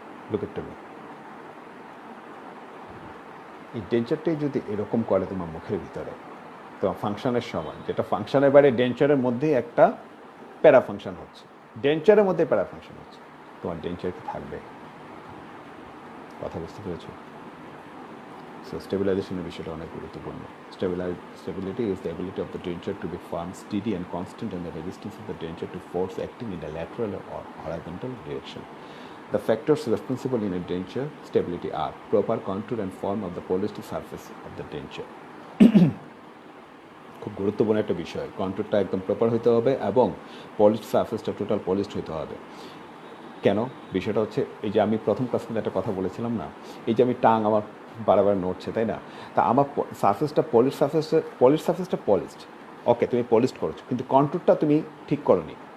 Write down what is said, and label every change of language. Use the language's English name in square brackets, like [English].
[Bangla] Look at me, এই ডেঞ্চারটাই যদি এরকম করে তোমার মুখের ভিতরে, তোমার ফাংশনের সময়, যেটা ফাংশনের বাইরে ডেঞ্চারের মধ্যেই একটা প্যারা ফাংশন হচ্ছে, ডেঞ্চারের মধ্যে প্যারা ফাংশন হচ্ছে, তোমার ডেঞ্চার কি থাকবে? কথা বুঝতে পেরেছো? সো স্টেবিলাইজেশনের বিষয়টা অনেক গুরুত্বপূর্ণ। [English] Stability is the ability of the denture to be firm, steady and constant and the resistance of the denture to force acting in a lateral or horizontal direction. The factors responsible in a denture stability are proper contour and form of the polished surface of the denture. [Bangla] খুব গুরুত্বপূর্ণ একটা বিষয়, কন্ট্রোলটা একদম proper হতে হবে এবং polished সারফেসটা total polished হতে হবে। কেন? বিষয়টা হচ্ছে এই যে আমি প্রথম ক্লাস কিন্তু একটা কথা বলেছিলাম না, এই যে আমি টাং আমার বারবার নড়ছে, তাই না? তা আমার সারফেসটা পলিশ সারফেসটা পলিশড, ওকে, তুমি পলিশড করছো, কিন্তু কন্ট্রোলটা তুমি ঠিক করোনি।